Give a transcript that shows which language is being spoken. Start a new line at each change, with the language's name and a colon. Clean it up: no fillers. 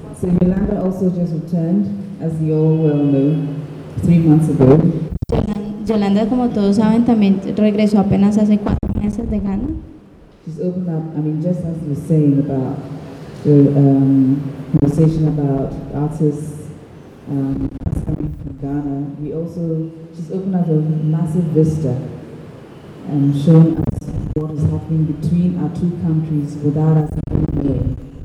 English: So Yolanda also just returned, as you all well know, 3 months ago.
Spanish: Yolanda, como todos saben, también regresó apenas hace 4 meses de Ghana.
English: She's opened up, I mean, just as you're saying about the conversation about artists. Coming from Ghana, we also just opened up a massive vista and shown us what is happening between our two countries without us being here.